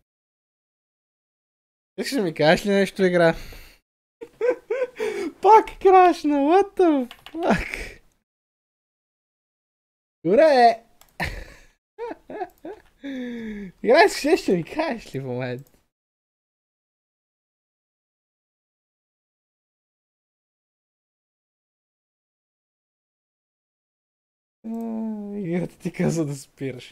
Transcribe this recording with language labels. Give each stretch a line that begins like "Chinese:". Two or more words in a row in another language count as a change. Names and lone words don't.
Bulgarian: Искаш да ми кажеш ли нещо, игра? Пак крашна,
English: what the fuck?
Bulgarian: Добре! Игра, искаш нещо да ми кажеш ли в момента? Играта ти каза да спираш.